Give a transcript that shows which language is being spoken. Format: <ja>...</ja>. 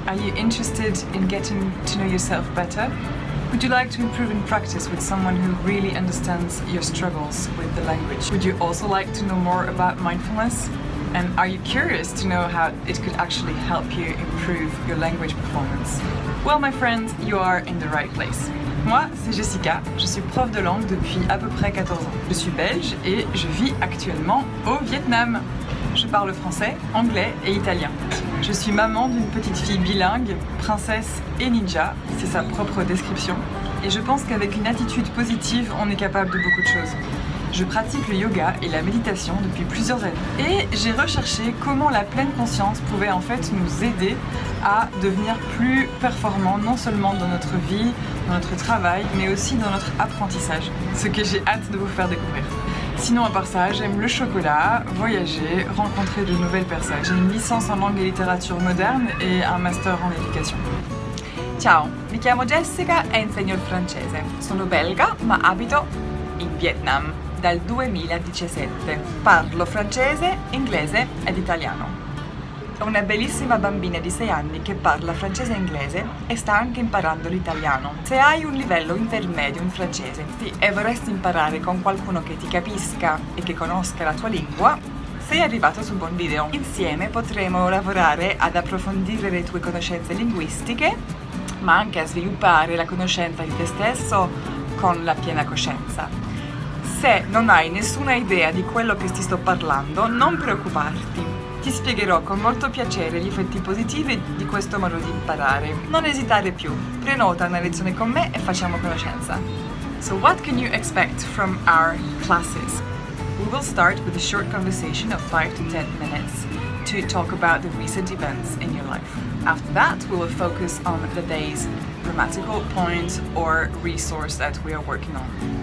<en>Are you interested in getting to know yourself better? Would you like to improve in practice with someone who really understands your struggles with the language? Would you also like to know more about mindfulness? And are you curious to know how it could actually help you improve your language performance? Well, my friends, you are in the right place.</en> <fr>Moi, c'est Jessica, je suis prof de langue depuis à peu près 14 ans. Je suis belge et je vis actuellement au Vietnam. Je parle français, anglais et italien. Je suis maman d'une petite fille bilingue, princesse et ninja, c'est sa propre description. Et je pense qu'avec une attitude positive, on est capable de beaucoup de choses. Je pratique le yoga et la méditation depuis plusieurs années. Et j'ai recherché comment la pleine conscience pouvait en fait nous aider à devenir plus performants, non seulement dans notre vie, dans notre travail, mais aussi dans notre apprentissage. Ce que j'ai hâte de vous faire découvrir. Sinon, à part ça, j'aime le chocolat, voyager, rencontrer de nouvelles personnes. J'ai une licence en langue et littérature moderne et un master en éducation.</fr> <it>Ciao, mi chiamo Jessica e insegno il francese. Sono belga, ma abito in Vietnam dal 2017. Parlo francese, inglese ed italiano. Ho una bellissima bambina di 6 anni che parla francese e inglese e sta anche imparando l'italiano. Se hai un livello intermedio in francese e vorresti imparare con qualcuno che ti capisca e che conosca la tua lingua, sei arrivato su un buon video. Insieme potremo lavorare ad approfondire le tue conoscenze linguistiche, ma anche a sviluppare la conoscenza di te stesso con la piena coscienza. Se non hai nessuna idea di quello che ti sto parlando, non preoccuparti. Ti spiegherò con molto piacere gli effetti positivi di questo modo di imparare. Non esitare più, prenota una lezione con me e facciamo conoscenza.</it> <en>So what can you expect from our classes? We will start with a short conversation of 5 to 10 minutes to talk about the recent events in your life. After that, we will focus on the day's grammatical point or resource that we are working on.</en>